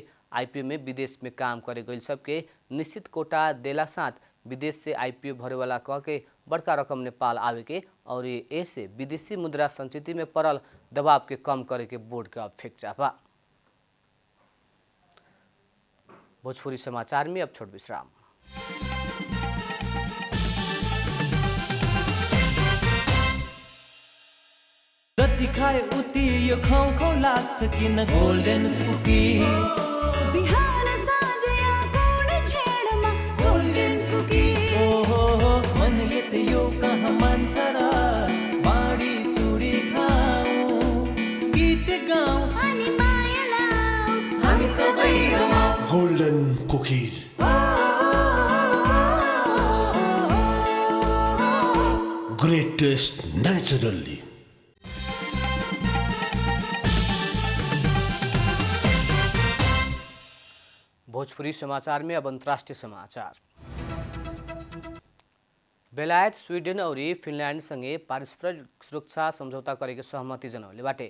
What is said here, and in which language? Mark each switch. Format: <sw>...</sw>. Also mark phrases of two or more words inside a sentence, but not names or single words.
<bho>आईपीओ में विदेश में काम करे गैल सबके निश्चित कोटा देला साथ विदेश से आईपीओ भरे वाला कह के बड़का रकम नेपाल आवे के और ऐसे विदेशी मुद्रा संचिति में पड़ल दबाव के कम करे के बोर्ड के अपेक्षा बा। भोजपुरी समाचार में अब छोट विश्राम।</bho> <ne>जति खाए उति यो खाउ खाउ लाग्छ किन गोल्डन कुकी। बिहान साँझ या कुनै छेडमा गोल्डन कुकी। ओहो मन यते यो कहाँ मान्छ र बाडी चुडी खाऊ गीत गाऊ अनि माया लाऊ हामी सबै रमाऊ।</ne> <en>Golden cookies. Great taste naturally.</en> <bho>भोजपुरी समाचार में अब अंतर्राष्ट्रीय समाचार। बेलायत, स्वीडन और फिनलैंड संगे पारस्परिक सुरक्षा समझौता करे सहमति जनौले बाटे।</bho>